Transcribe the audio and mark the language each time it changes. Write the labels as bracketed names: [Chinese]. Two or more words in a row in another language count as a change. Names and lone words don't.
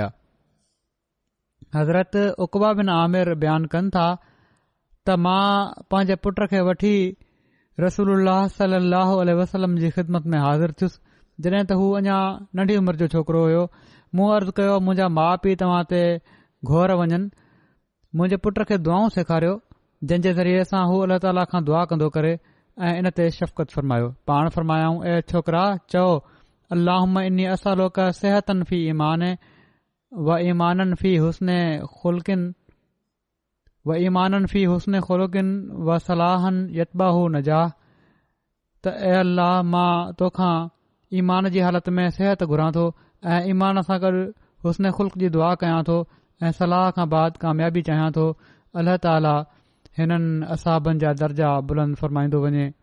[Sindhi] हज़रत उक़बा बिन आमिर बयानु कनि था त मां पंहिंजे पुट खे वठी रसूलुल्लाह [Arabic] صلى الله عليه وسلم [Sindhi] जी ख़िदमत में हाज़िर थियुसि जॾहिं त हू अञा नंढी उमिरि जो छोकिरो हुयो। मूं अर्ज़ु कयो मुंहिंजा माउ पीउ तव्हां ते घोर वञनि। मुंहिंजे पुट खे दुआऊं सेखारियो जंहिं जे ज़रिए सां हू अल्लाह ताला खां दुआ कंदो करे ऐं इन ते शफ़क़त फरमायो। पाण फरमायाऊं ए छोकरा चओ [Arabic] اللهم إني أسألك صحة في إيمان وإيمانا في حسن خلق وإيمانا في حسن خلق وصلاحا يتبعه نجاح. [Sindhi] त ए अल्लाह मां तोखां ईमान जी हालत में सिहत घुरां थो ऐं ईमान सां गॾु हुस्न खुल्क जी दुआ कयां थो ऐं सलाह खां बाद कामयाबी चाहियां थो। अल्लाह ताला हिननि असाबनि जा दर्जा बुलंद फरमाईंदो वञे।